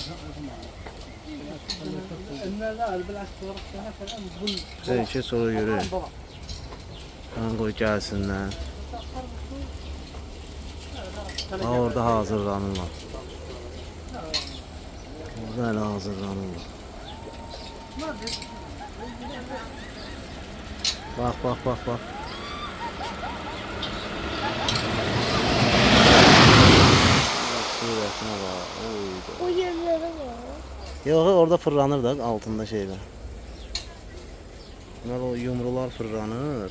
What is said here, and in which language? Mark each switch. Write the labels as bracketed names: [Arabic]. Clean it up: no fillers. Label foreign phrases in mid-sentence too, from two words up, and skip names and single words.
[Turkish] Ki sonra yürü. [Azerbaijani] Ben qoy gəlsinlər. Orada hazırlanırlar. Orada hələ hazırlanırlar. [Turkish] Bak. Şurasına bak. [Azerbaijani] O yerlərə var. [Turkish] Yok, orada fırlanır da altında şeyler. Bunlar o yumrular fırlanır.